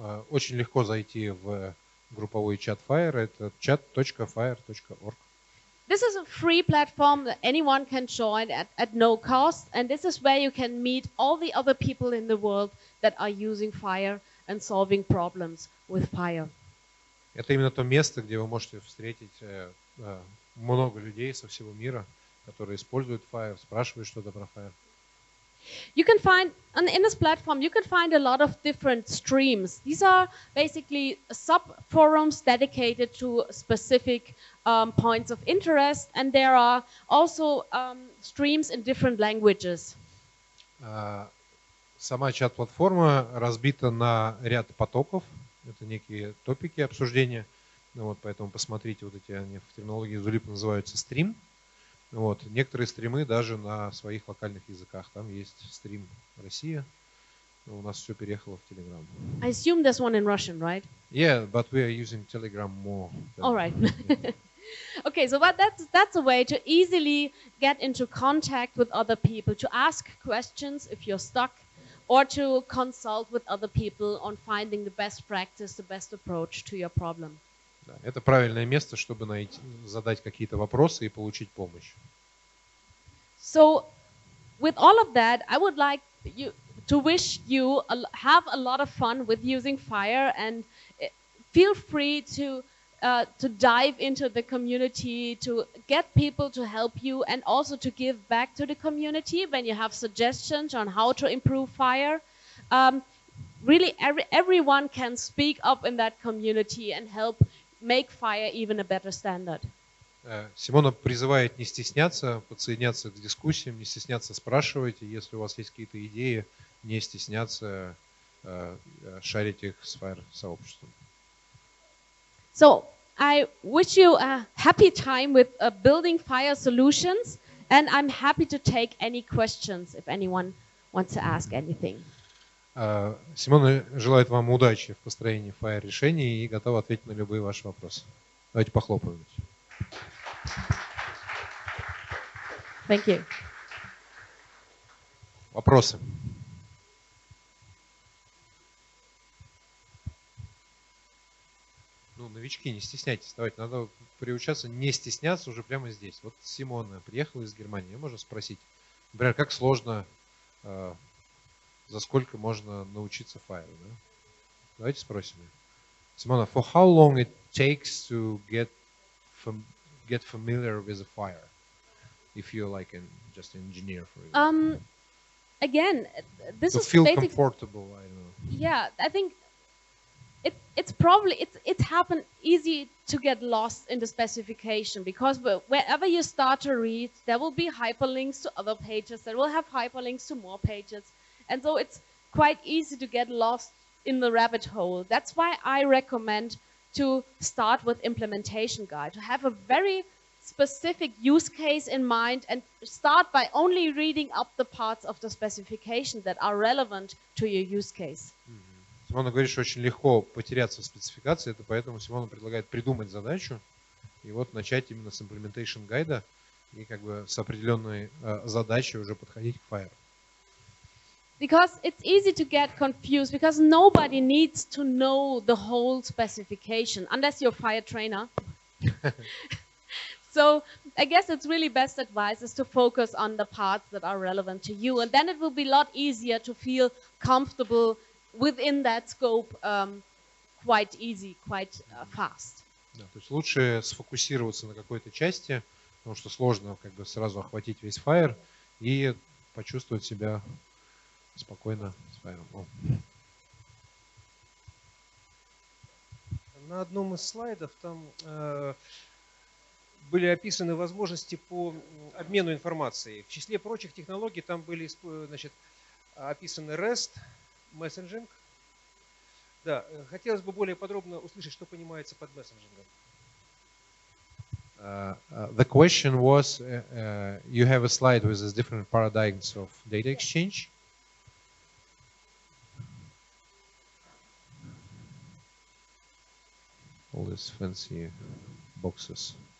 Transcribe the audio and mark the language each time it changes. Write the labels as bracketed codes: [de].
[ru] Очень легко зайти в групповой чат FHIR, это chat.phir.org. [en] This is a free platform that anyone can join at no cost, and this is where you can meet all the other people in the world that are using FHIR and solving problems with FHIR. [ru] Это именно то место, где вы можете встретить много людей со всего мира, которые используют FHIR, спрашивают что-то про FHIR. [en] You can find, in this platform, you can find a lot of different streams. These are basically sub-forums dedicated to specific points of interest, and there are also streams in different languages. [ru] Сама чат-платформа разбита на ряд потоков. Это некие топики обсуждения. Поэтому посмотрите, они в терминологии Zulip называются стрим. Некоторые стримы даже на своих локальных языках. Там есть стрим Россия. У нас все переехало в Telegram. [en] I assume there's one in Russian, right? Yeah, but we are using Telegram more. All right. Okay, so that's a way to easily get into contact with other people, to ask questions if you're stuck, or to consult with other people on finding the best practice, the best approach to your problem. [ru] Да, это правильное место, чтобы задать какие-то вопросы и получить помощь. [en] So, with all of that, I would like to wish you have a lot of fun with using FHIR, and feel free to dive into the community, to get people to help you, and also to give back to the community when you have suggestions on how to improve FHIR. Really, everyone can speak up in that community and help make FHIR even a better standard. [ru] Симона призывает не стесняться, подсоединяться к дискуссиям, не стесняться спрашивать, если у вас есть какие-то идеи, не стесняться шарить их с FHIR сообществом. [en] So, I wish you a happy time with building FHIR solutions, and I'm happy to take any questions if anyone wants to ask anything. [ru] Симона желает вам удачи в построении FHIR решений и готова ответить на любые ваши вопросы. Давайте похлопаем. [en] Thank you. [ru] Вопросы? Новички, не стесняйтесь. Давайте, надо приучаться не стесняться уже прямо здесь. Вот Симона приехала из Германии, можно спросить, например, как сложно, за сколько можно научиться FHIR, да? Давайте спросим. [en] Симона, for how long it takes to get familiar with the FHIR, if you're like just an engineer, for example? Again, this is feel comfortable. I don't know. Yeah, I think it's happened easy to get lost in the specification, because wherever you start to read, there will be hyperlinks to other pages that will have hyperlinks to more pages, and so it's quite easy to get lost in the rabbit hole. That's why I recommend to start with implementation guide, to have a very specific use case in mind and start by only reading up the parts of the specification that are relevant to your use case. [ru] Симона говорит, что очень легко потеряться в спецификации, это поэтому Симона предлагает придумать задачу и вот начать именно с implementation гайда, и как бы с определенной задачей уже подходить к FHIR. [en] Because it's easy to get confused because nobody needs to know the whole specification unless you're a FHIR trainer. So I guess it's really best advice is to focus on the parts that are relevant to you, and then it will be a lot easier to feel comfortable within that scope quite easy, quite fast. [ru] Да, то есть лучше сфокусироваться на какой-то части, потому что сложно как бы сразу охватить весь FHIR и почувствовать себя спокойно с FHIR. На одном из слайдов там были описаны возможности по обмену информацией. В числе прочих технологий там были, значит, описаны REST, мессенджинг. Да, хотелось бы более подробно услышать, что понимается под мессенджингом. [en] The question was, you have a slide with the different paradigms of data exchange. All these fancy boxes.